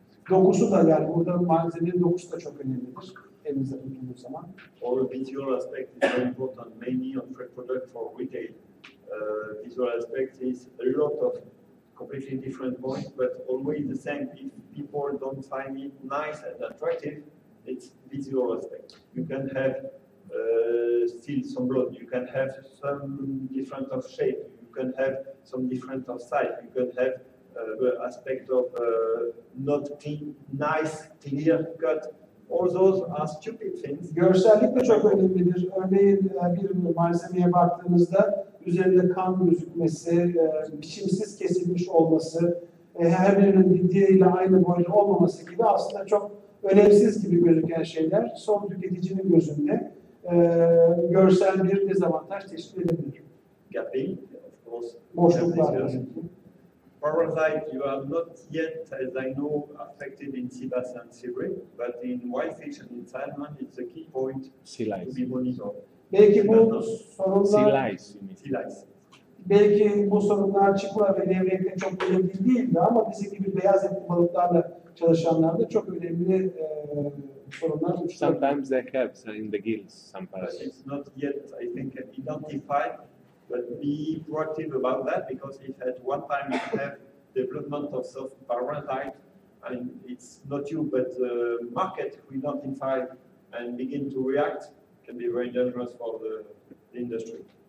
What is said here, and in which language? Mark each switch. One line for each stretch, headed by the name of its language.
Turkish: Dokusu da yani burada malzemenin dokusu da çok önemlidir. Elinizde tuttuğunuz zaman.
English: Or visual aspect is very important, mainly on fresh product for retail. Visual aspect is a lot of completely different points, but always the same. If people don't find it nice and attractive, it's visual aspect. You can have still some blood, you can have some different of shape, you can have some different of size, you can have the aspect of not clean, nice, clear cut. All those are stupid things.
Turkish: Görsellik de çok önemlidir. Örneğin bir malzemeye baktığınızda üzerinde kan gözükmesi, biçimsiz kesilmiş olması, her birinin diğeriyle aynı boyda olmaması gibi aslında çok önemsiz gibi gözüken şeyler son tüketicinin gözünde görsel bir dezavantaj teşkil edebilir.
English: Gapping, of course.
Turkish: Boşluklar.
English: Parasite, you are not yet, as I know, affected in sea bass and sea bream, but in whitefish and in salmon, it's a key point Sea to lice. be monitored.
Turkish: Belki bu sorunlar,
English: Sea lice, you mean. Sea lice.
Turkish: belki bu sorunlar çipura ve levrekte çok önemli değildi ama bizim gibi beyaz etli balıklarla çalışanlarda çok önemli sorunlar oluşturuyor.
English: Sometimes they have in the gills some But parasites. it's not yet, I think, identified, but be proactive about that because if at one time you have development of soft parasite, and it's not you, but the market who identify and begin to react, can be very dangerous for the industry.